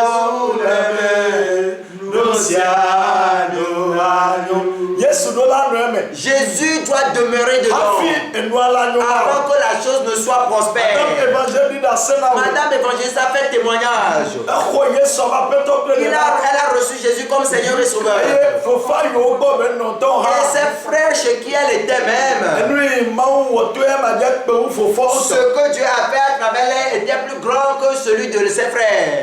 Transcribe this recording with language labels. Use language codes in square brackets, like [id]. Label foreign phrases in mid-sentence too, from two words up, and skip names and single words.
[fr] Yesu no la no me Jésus doit demeurer dedans avant que la chose ne soit prospère. Madame évangéliste a fait témoignage. Elle a reçu Jésus comme Seigneur et Sauveur. Et ses frères chez qui elle était même, ce que Dieu a fait à travers elle était plus grand que celui de ses frères.